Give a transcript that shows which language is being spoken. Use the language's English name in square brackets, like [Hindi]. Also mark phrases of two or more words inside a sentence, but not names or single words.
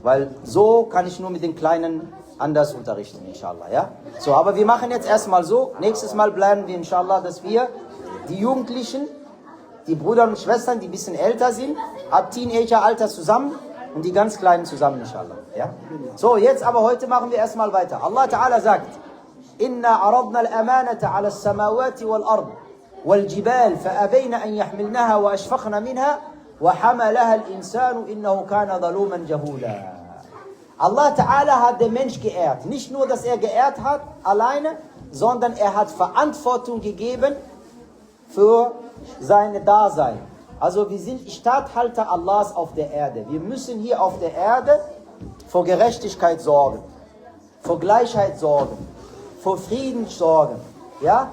[German] Weil so kann ich nur mit den Kleinen anders unterrichten, inshallah. Ja? So, aber wir machen jetzt erstmal so. Nächstes Mal planen wir, inshallah, dass wir die Jugendlichen die Brüder und Schwestern, die ein bisschen älter sind, ab Teenager-Alter zusammen und die ganz Kleinen zusammen, inshallah. Ja? So, jetzt aber heute machen wir erstmal weiter. [Arabic] Allah Ta'ala sagt, إنا عرضنا الأمانة على السماوات والأرض والجبال فأبين أن يحملنها وأشفقن منها وحملها الإنسان إنه كان ظلوما جهولا. [German] Allah Ta'ala hat den Mensch geehrt. Nicht nur, dass er geehrt hat, alleine, sondern er hat Verantwortung gegeben für sein Dasein. Also wir sind Statthalter Allahs auf der Erde. Wir müssen hier auf der Erde für Gerechtigkeit sorgen, für Gleichheit sorgen, für Frieden sorgen, ja?